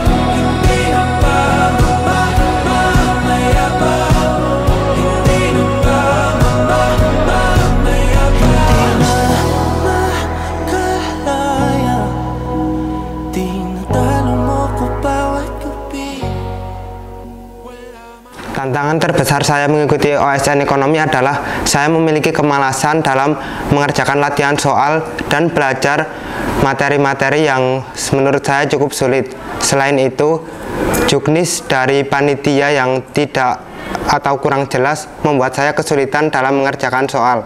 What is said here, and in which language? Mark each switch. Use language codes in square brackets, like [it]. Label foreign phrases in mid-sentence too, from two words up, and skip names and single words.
[tl] Hindi na ba mamayabang? Hindi na ba mamayabang? Makalaya, tinatalo mo ko bawat gabi. [id] Tantangan terbesar saya mengikuti OSN ekonomi adalah saya memiliki kemalasan dalam mengerjakan latihan soal dan belajar materi-materi yang menurut saya cukup sulit. Selain itu, juknis dari panitia yang tidak atau kurang jelas membuat saya kesulitan dalam mengerjakan soal.